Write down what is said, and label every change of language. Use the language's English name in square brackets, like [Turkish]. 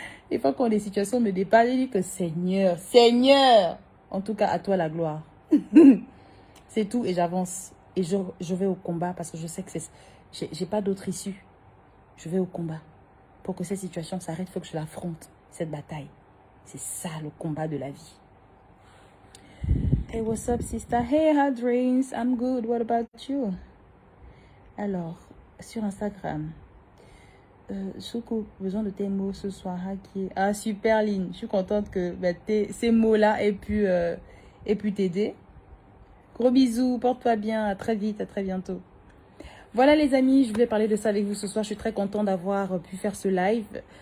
[French] Des fois, quand les situations me dépassent, je dis que Seigneur, Seigneur, en tout cas, à toi la gloire. C'est tout et j'avance. Et je vais au combat parce que je sais que j'ai pas d'autre issue. Je vais au combat. Pour que cette situation s'arrête, il faut que je l'affronte, cette bataille. C'est ça le combat de la vie. [English] Hey, what's up, sister? Hey, how dreams? I'm good. What about you? [French] Alors, sur Instagram. Soukou, besoin de tes mots ce soir. Hacké. Ah, super, Lynn. Je suis contente que ces mots-là aient pu t'aider. Gros bisous, porte-toi bien. À très vite, à très bientôt. Voilà les amis, je voulais parler de ça avec vous ce soir. Je suis très contente d'avoir pu faire ce live.